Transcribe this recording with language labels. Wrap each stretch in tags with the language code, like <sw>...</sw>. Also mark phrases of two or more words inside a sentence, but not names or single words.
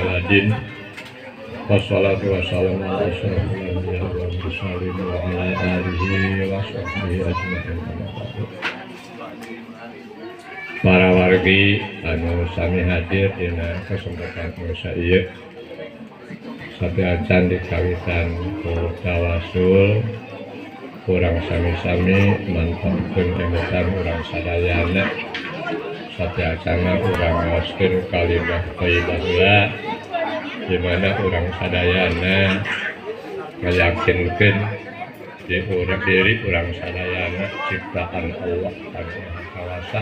<ar>محمد والصلاة والسلام على أشرف الأنبياء والمرسلين وعلى آله وصحبه أجمعين.</ar> <su>Para wargi anu sami hadir dina kesempatan ieu sadeacan dikawitan ku tawasul urang sami-sami mantapkeun emutan urang sadayana sadeacana urang ngaoskeun</su> <ar>كلمة طيبة</ar> <su>di mana urang sadayana ngayakinkeun diri urang sadayana ciptaan Allah anu Maha Kawasa.</su>